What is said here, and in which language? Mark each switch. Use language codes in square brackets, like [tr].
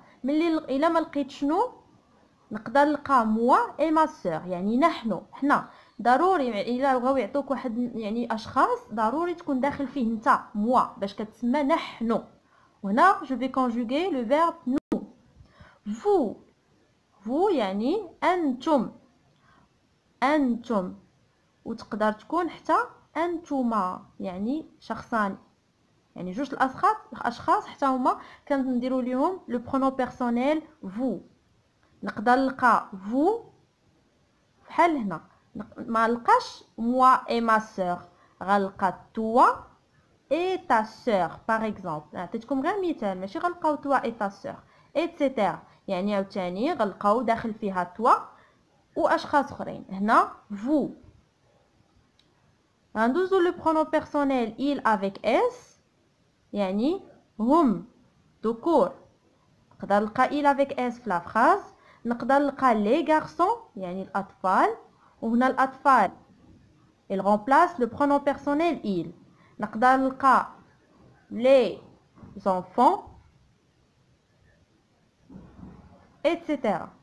[ar] ملي الا ما لقيت شنو نقدر نلقى [fr] moi et ma sœur [ar] يعني حنا ضروري الا بغاو يعطوك واحد يعني اشخاص ضروري تكون داخل فيه انت moi باش كتسمى نحن. وهنا [fr] je vais conjuguer le verbe nous. [ar] vous يعني أنتم وتقدر تكون حتى أنتما يعني شخصان يعني جوج الأشخاص حتى هما كنديروا ليهم لو برونون بيرسونيل vous. نقدر نلقى vous بحال هنا ما نلقاش moi et ma sœur غنلقى [fr] toi et ta sœur [ar] par exemple. عطيتكم غير مثال ماشي غنلقاو toi et ta sœur etc. يعني عاوتاني غنلقاو داخل فيها toi واشخاص اخرين. هنا vous غندوزو لو برونون بيرسونيل il avec s يعني هم ذكور. نقدر نلقى il avec s في لا فراز. نقدر نلقى les garçons يعني الاطفال وهنا الاطفال il remplace le pronom personnel il. نقدر نلقى les enfants etc.